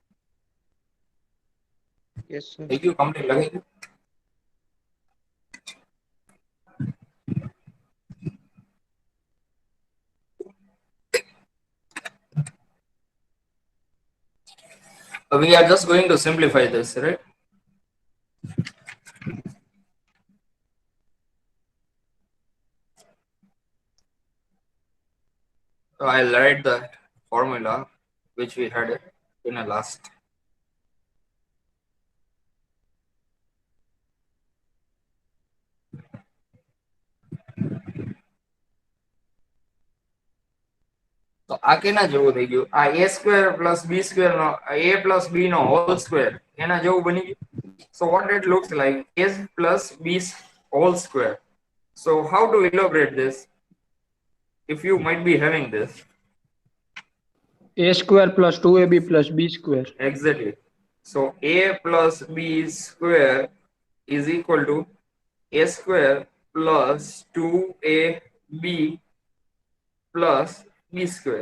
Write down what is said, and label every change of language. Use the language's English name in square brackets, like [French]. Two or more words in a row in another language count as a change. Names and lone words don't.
[English] Yes, sir. [Gujarati] થઈ ગયું? કમ્પ્લીટ લગાઈ ગયું? [English] We are just going to simplify this, right? So I'll write the formula which we had in a last. [Gujarati] તો આ કેના જેવું થઈ ગયું? [English] આ a square plus b square નો a plus b નો whole square [Gujarati] એના જેવું બની ગયું. [English] So what it looks like a plus b whole square. So how to elaborate this? If you might be having this. A square plus 2ab plus b square. Exactly. So a plus b square is equal to a square plus 2ab plus b square.